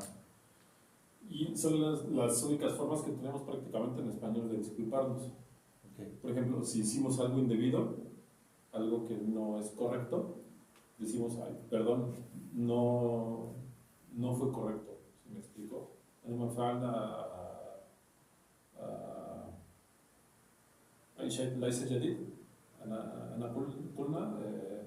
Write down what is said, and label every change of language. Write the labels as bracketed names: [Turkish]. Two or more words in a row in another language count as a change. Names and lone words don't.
[Spanish] Y son las únicas formas que tenemos prácticamente en español de disculparnos. Okay. Por ejemplo, si hicimos algo indebido, algo que no es correcto, decimos, ay, perdón, no fue correcto. ¿Sí me explico? [Arabic] أنا ما فعلنا أي شيء ليس جديد. أنا قلنا